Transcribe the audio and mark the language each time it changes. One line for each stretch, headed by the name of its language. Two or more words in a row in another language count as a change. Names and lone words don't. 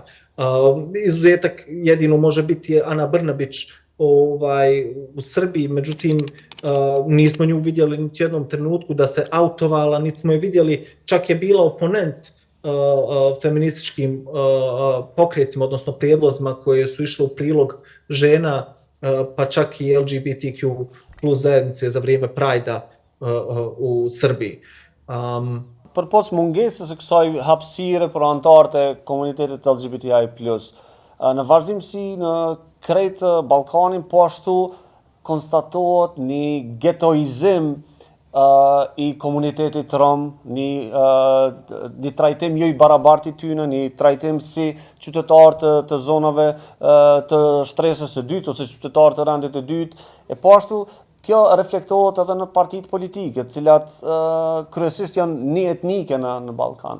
Bosnian: Izuzetak jedino može biti Ana Brnabić u Srbiji, međutim nismo nju vidjeli niti u jednom trenutku da se autovala, niti smo je vidjeli, čak je bila oponent feminističkim pokretima, odnosno prijedlozima koje su išle u prilog žena, pa čak i LGBTQ plus zajednice za vrijeme Prajda u Srbiji.
Albanian: Përpos mungesës së kësaj hapësire për anëtarët e komunitetit LGBTI+, në vazhdimsi në krejt Ballkanin, po ashtu konstatohet një getoizim i komunitetit rom, një trajtim jo i barabartë i tyre, një trajtim si qytetarë të zonave të shtresës së dytë ose qytetarë të rendit të dytë, e po ashtu kjo reflektohet edhe në partitë politike, të cilat kryesisht janë një etnike në Ballkan.